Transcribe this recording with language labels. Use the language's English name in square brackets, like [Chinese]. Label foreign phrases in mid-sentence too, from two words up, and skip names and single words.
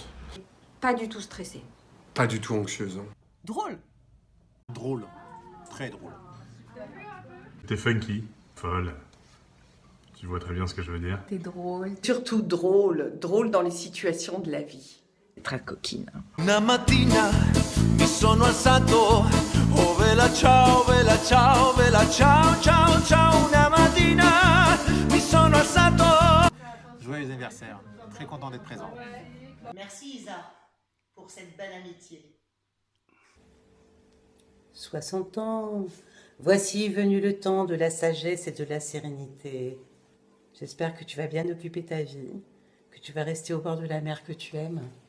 [French] Pas du tout stressée. Pas du tout anxieuse. Drôle. Drôle. Très drôle. T'es funky, folle. Tu vois très bien ce que je veux dire. T'es drôle. Surtout drôle. Drôle dans les situations de la vie. Très coquine. [Italian] Una mattina mi sono alzato, oh vela ciao, ciao, ciao, ciao. Una mattina mi sono alzato. [French] Joyeux anniversaire. Très content d'être présent. Merci Isa pour cette belle amitié. 60 ans. Voici venu le temps de la sagesse et de la sérénité. J'espère que tu vas bien occuper ta vie, que tu vas rester au bord de la mer que tu aimes.